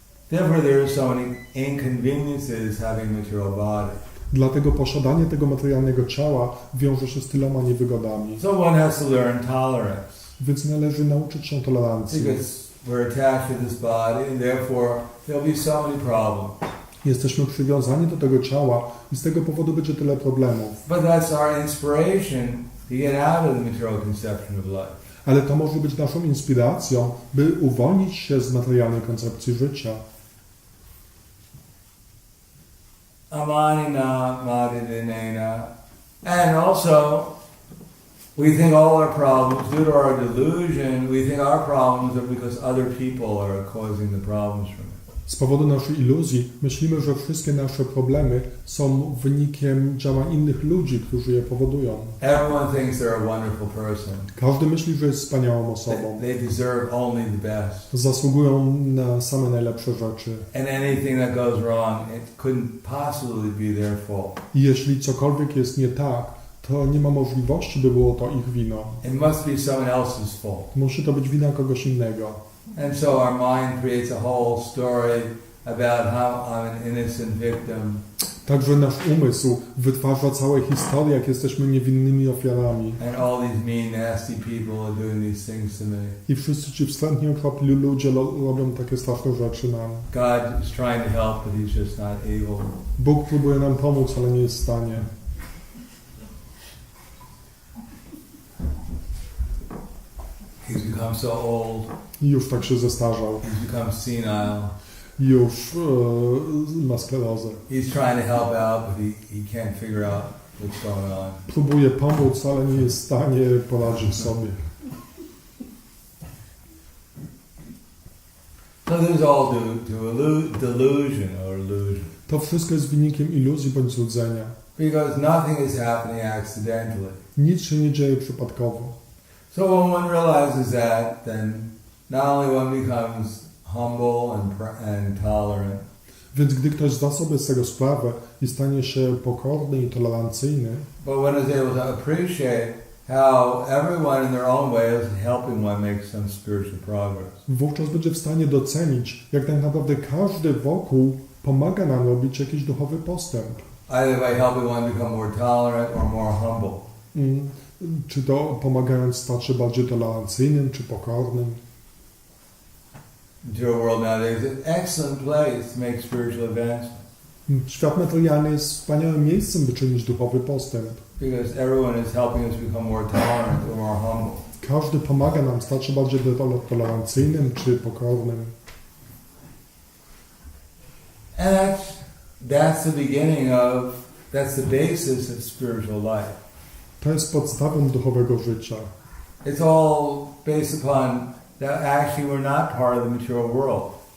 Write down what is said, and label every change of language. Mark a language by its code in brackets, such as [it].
[en] Therefore, there are so many inconveniences having a material body. [pl] Dlatego posiadanie tego materialnego ciała wiąże się z tyloma niewygodami. [en] So one has to learn tolerance. [pl] Więc należy nauczyć się tolerancji. [en] Because we're attached to this body, and therefore there'll be so many problems. [pl] Jesteśmy przywiązani do tego ciała i z tego powodu będzie tyle problemów. [en] But that's our inspiration to get out of the material conception of life. [pl] Ale to może być naszą inspiracją, by uwolnić się z materialnej koncepcji życia. Amanina madidinena. [en] And also, we think all our problems, due to our delusion, we think our problems are because other people are causing the problems from it. [pl] Z powodu naszej iluzji myślimy, że wszystkie nasze problemy są wynikiem działań innych ludzi, którzy je powodują. [en] Everyone thinks they're a wonderful person. [pl] Każdy myśli, że jest wspaniałą osobą. [en] They deserve only the best. [pl] Zasługują na same najlepsze rzeczy. [en] And anything that goes wrong, it couldn't possibly be their fault. [pl] I jeśli cokolwiek jest nie tak, to nie ma możliwości, by było to ich winą. [en] It must be someone else's fault. [pl] Musi to być wina kogoś innego. [en] And so our mind creates a whole story about how I'm an innocent victim. [pl] Także nasz umysł wytwarza całe historie, jak jesteśmy niewinnymi ofiarami. [en] And all these mean, nasty people are doing these things to me. [pl] I wszyscy ci wstrętnie okropli ludzie robią takie straszne rzeczy nam. [en] God is trying to help, but He's just not able. [pl] Bóg próbuje nam pomóc, ale nie jest w stanie. [en] He's become so old. [pl] I już tak się zestarzał. [en] He's become senile. [pl] Już ma sklerozę. [en] He's trying to help out, but he can't figure out what's going on. [pl] Próbuje pomóc, ale nie jest w stanie poradzić sobie. [en] So this is all delusion or illusion. [pl] To wszystko jest wynikiem iluzji bądź złudzenia. [en] Because nothing is happening accidentally. [pl] Nic się nie dzieje przypadkowo. [en] So when one realizes that, then not only one becomes humble and tolerant, [pl] Więc gdy ktoś zda sobie z tego sprawę i stanie się pokorny i tolerancyjny, [en] but one is able to appreciate how everyone in their own way is helping one make some spiritual progress. [pl] wówczas będzie w stanie docenić, jak tak naprawdę każdy wokół pomaga nam robić jakiś duchowy postęp. [en] Either by helping one become more tolerant or more humble. [pl] Czy to pomagając stać się bardziej tolerancyjnym, czy pokornym. [en] Material world nowadays is an excellent place to make spiritual advancement. [pl] Świat materialny jest wspaniałym miejscem, by czynić duchowy postęp. [en] Because everyone is helping us become more tolerant or more humble. [pl] Każdy pomaga nam stać się bardziej tolerancyjnym czy pokornym. [en] And that's the beginning that's the basis of spiritual life. [pl] To jest podstawą duchowego życia. [en] It's all based upon that actually we're not part of the material world.